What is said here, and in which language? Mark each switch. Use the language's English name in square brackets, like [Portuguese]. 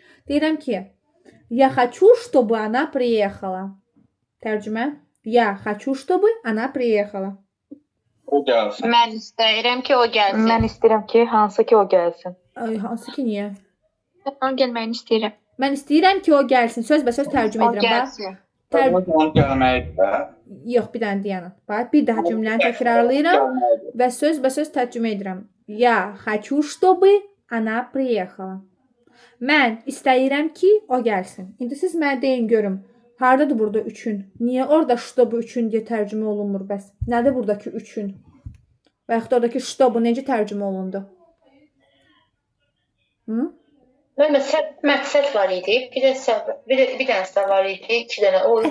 [Azerbaijani] Deyirəm ki, [Russian] я хочу, чтобы она приехала. [Azerbaijani] Tərcümə. [Russian] Я хочу, чтобы она приехала. [Azerbaijani] o gəlsin. Mən istəyirəm ki, o gəlsin. Mən istəyirəm ki, hansı ki o gəlsin. Ay, hansı ki niyə? Onun gəlməyini istəyirəm. Mən istəyirəm ki, o gəlsin. Sözbəsöz tərcümə O edirəm. Bax. gəlsin. Onun gəlməyidir də. Yox, bir dənə deyənin. Bax, bir daha cümləni təkrarlayıram və sözbəsöz tərcümə edirəm. [Russian] Я хочу, чтобы она приехала. [Azerbaijani] Mən istəyirəm ki, o gəlsin. İndi siz mənə deyin görüm. Hardadır burada üçün? Niyə orada чтобы üçün deyə tərcümə olunmur bəs? Nədir buradakı üçün? Və yaxud oradakı чтобы necə tərcümə olundu? Hı? Məqsəd var idi. Bir dənə var idi. 2 dənə o idi.